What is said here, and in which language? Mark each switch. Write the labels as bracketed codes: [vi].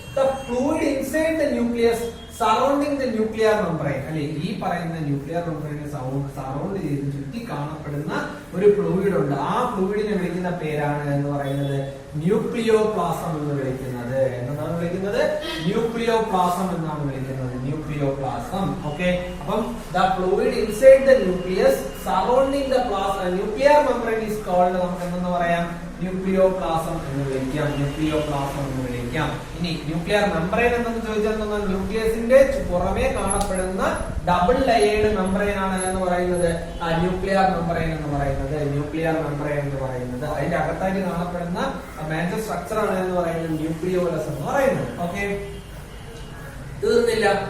[en] The fluid inside the nucleus surrounding the nuclear membrane [ml] അല്ലെ, ഈ പറയുന്ന ന്യൂക്ലിയർ മെംബ്രെയിനെ സറൗണ്ട് ചെയ്ത് ചുറ്റി കാണപ്പെടുന്ന ഒരു ഫ്ലൂയിഡ് ഉണ്ട്. ആ ഫ്ലൂയിഡിനെ വിളിക്കുന്ന പേരാണ് എന്ന് പറയുന്നത് ന്യൂക്ലിയോപ്ലാസം എന്ന് വിളിക്കുന്നത്. എന്താണ് വിളിക്കുന്നത്? ന്യൂക്ലിയോപ്ലാസം എന്നാണ് വിളിക്കുന്നത്. ന്യൂക്ലിയോപ്ലാസം. ഓക്കെ, അപ്പം [en] the fluid inside the nucleus surrounding the nuclear membrane is called [ml] നമുക്ക് എന്തെന്ന് പറയാം? ന്യൂക്ലിയോപ്ലാസം എന്ന് വിളിക്കാം. ന്യൂക്ലിയോപ്ലാസം എന്ന് വിളിക്കാം. ഇനി ന്യൂക്ലിയർ മെംബ്രെയിൻ എന്തെന്ന് ചോദിച്ചാൽ ന്യൂക്ലിയസിന്റെ പുറമേ കാണപ്പെടുന്ന ഡബിൾ ലെയേർഡ് മെംബ്രെയിൻ ആണ് എന്ന് പറയുന്നത് ന്യൂക്ലിയർ മെംബ്രെയിൻ എന്ന് പറയുന്നത്. ന്യൂക്ലിയർ മെംബ്രെയിൻ എന്ന് പറയുന്നത് അതിന്റെ അകത്തായിട്ട് കാണപ്പെടുന്ന മേജർ സ്ട്രക്ചർ ആണ് എന്ന് പറയുന്നത് ന്യൂക്ലിയോലസ് എന്ന് പറയുന്നത്. ഓക്കെ, തീർന്നില്ല.